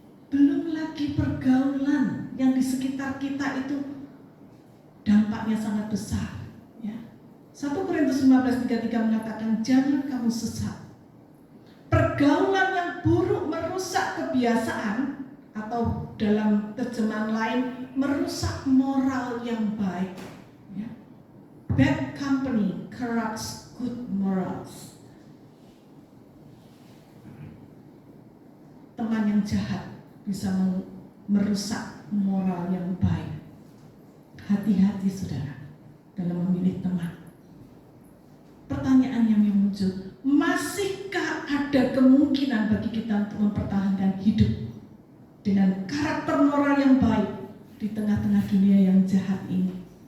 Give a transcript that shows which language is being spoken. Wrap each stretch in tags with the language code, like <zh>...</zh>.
<id>Belum lagi pergaulan yang di sekitar kita itu dampaknya sangat besar. 1 Korintus 15:33 mengatakan, jangan kamu sesat. Pergaulan yang buruk merusak kebiasaan, atau dalam terjemahan lain merusak moral yang baik. Ya.</id> <en>Bad company corrupts good morals.</en> <id>Teman yang jahat bisa merusak moral yang baik. Hati-hati saudara dalam memilih teman. Pertanyaan yang muncul, masihkah ada kemungkinan bagi kita untuk mempertahankan hidup dengan karakter moral yang baik di tengah-tengah dunia yang jahat ini?</id>